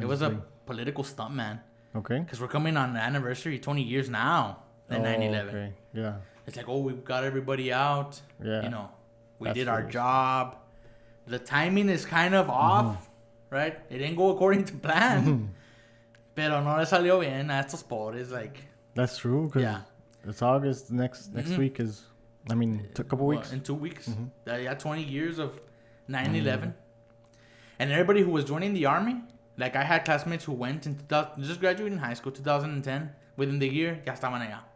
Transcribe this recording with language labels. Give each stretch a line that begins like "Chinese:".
English: It was a political stunt, man. Okay. Because we're coming on the anniversary, 20 years now, than 9/11. Okay. Yeah. It's like, oh, we've got everybody out. Yeah. You know, we That's did our foolish. job. The timing is kind of off, right? It didn't go according to plan.
Spanish: Pero no le salió bien a estos pobres, like.
English: That's true, because it's August. Next week is, a couple weeks. In 2 weeks. 20 years of 9/11. And everybody who was joining the army, like I had classmates who went in just graduating high school, 2010. Within the year,
Spanish: ya estaban allá.